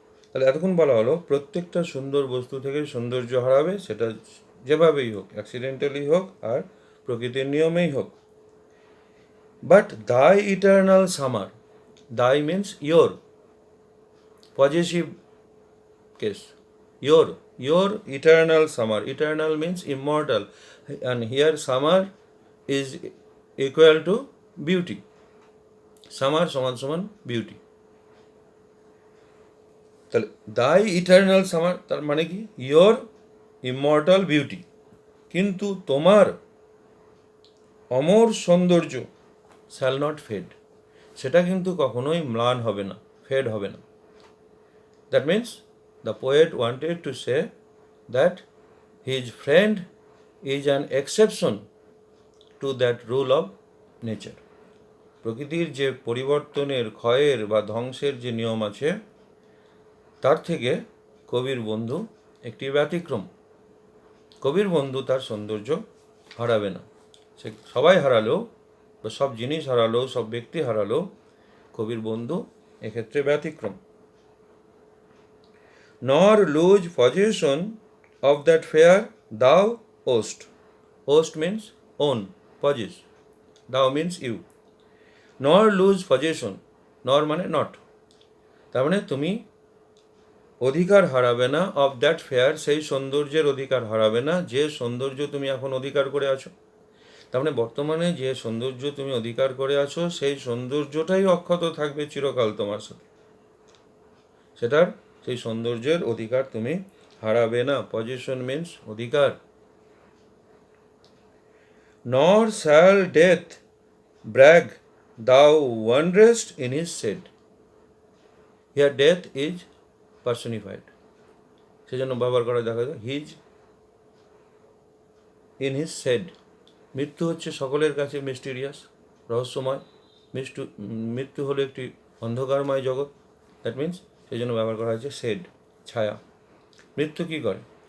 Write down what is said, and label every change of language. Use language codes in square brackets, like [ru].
[bn] তাহলে এতক্ষণ বলা হলো প্রত্যেকটা সুন্দর বস্তু থেকে সৌন্দর্য হারাবে, সেটা যেভাবেই হোক, অ্যাক্সিডেন্টালি হোক আর প্রকৃতির নিয়মেই হোক। [en] But thy eternal summer, thy means your, possessive case, your eternal summer. Eternal means immortal, and here summer is equal to beauty. Summer সমান beauty. [bn] তাহলে [en] thy eternal summer [bn] তার মানে কি? [en] Your immortal beauty. [bn] কিন্তু তোমার অমর সৌন্দর্য [en] shall not fade, [bn] সেটা কিন্তু কখনোই ম্লান হবে না, ফেড হবে না। [en] That means the poet wanted to say that his friend is an exception to that rule of nature. [bn] প্রকৃতির যে পরিবর্তনের, ক্ষয়ের বা ধ্বংসের যে নিয়ম আছে, তার থেকে কবির বন্ধু একটি ব্যতিক্রম। কবির বন্ধু তার সৌন্দর্য হারাবে না। সে সবাই হারালেও বা সব জিনিস হারালেও, সব ব্যক্তি হারালেও, কবির বন্ধু এক্ষেত্রে ব্যতিক্রম। [en] nor lose possession of that fair thou owest. Owest means own, possess. Thou means you. Nor lose possession, nor [bn] মানে not, তার মানে তুমি অধিকার হারাবে না [en] of that fair, [bn] সেই সৌন্দর্যের অধিকার হারাবে না যে সৌন্দর্য তুমি এখন অধিকার করে আছো। তার মানে বর্তমানে যে সৌন্দর্য তুমি অধিকার করে আছো সেই সৌন্দর্যটাই অক্ষত থাকবে চিরকাল তোমার সাথে, সেটার সেই সৌন্দর্যের অধিকার তুমি হারাবে না। [en] Possession means অধিকার। Nor shall death brag thou wanderest in his stead. Here death is personified, [bn] সেজন্য ব্যবহার করা দেখা যায় [en] His in his shade. [bn] মৃত্যু হচ্ছে সকলের কাছে মিস্টিরিয়াস, রহস্যময়। মৃত্যু হলো একটি অন্ধকারময় জগৎ, দ্যাট মিন্স সেই জন্য ব্যবহার করা হয়েছে সেড, ছায়া। মৃত্যু কী করে?